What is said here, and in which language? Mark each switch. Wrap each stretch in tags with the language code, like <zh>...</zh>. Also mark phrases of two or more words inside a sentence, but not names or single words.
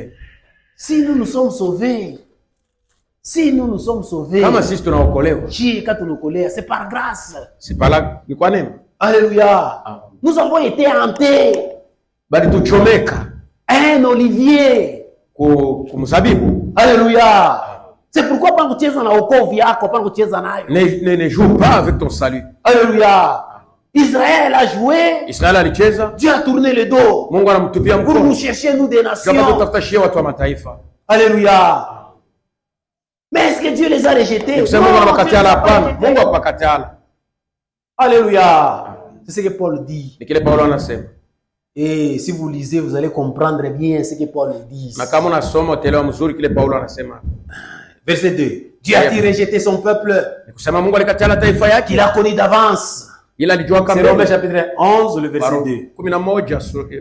<fr>Si nous nous sommes sauvés, c'est par grâce. Alléluia. Nous avons été hantés. Un olivier. Alléluia. C'est pourquoi</fr> <sw>pas kucheza na wokovu yako, pas kucheza nayo.</sw> <fr>Ne joue pas avec ton salut. Alléluia. Israël a joué.</fr> <sw>Israël alicheza.</sw> <fr>Dieu a tourné le dos.</fr> <sw>Mungu anamtupia mkono.</sw> <fr>Pour nous chercher nous des nations.</fr> <sw>Kama tutafutashia watu wa mataifa.</sw> <fr>Alléluia. Mais est-ce que Dieu les a rejetés?</fr> <sw>Mungu akakataa.</sw> <fr>Alléluia. C'est ce que Paul dit.</fr> <sw>Ni kile Paulo anasema.</sw> <fr>Et si vous lisez, vous allez comprendre bien ce que Paul dit. Verset 2. Dieu a-t-il rejeté son peuple qu'il a connu d'avance? C'est Romains chapitre 11, le verset 2.</fr>